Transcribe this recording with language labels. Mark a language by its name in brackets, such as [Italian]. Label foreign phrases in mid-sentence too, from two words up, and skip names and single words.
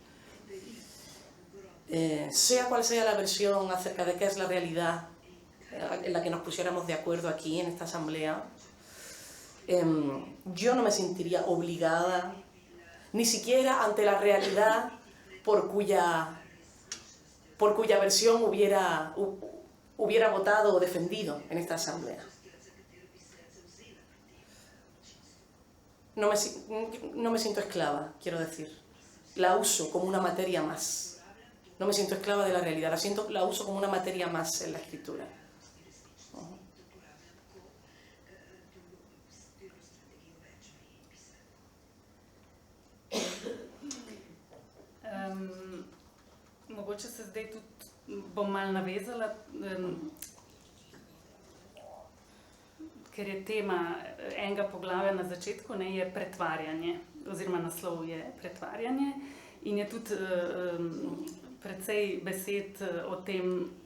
[Spanish] Sea cual sea la versión acerca de qué es la realidad en la que nos pusiéramos de acuerdo aquí en esta asamblea, yo no me sentiría obligada, ni siquiera ante la realidad por cuya versión hubiera votado o defendido en esta asamblea. No me siento esclava, quiero decir. La uso como una materia más. No me siento esclava de la realidad, la uso como una materia más en la escritura. [Slovenian] Mogoče se zdaj tudi bom malo navezala, ker je tema enega poglavja na začetku, ne, je pretvarjanje, oziroma naslov je pretvarjanje in je tudi precej besed o tem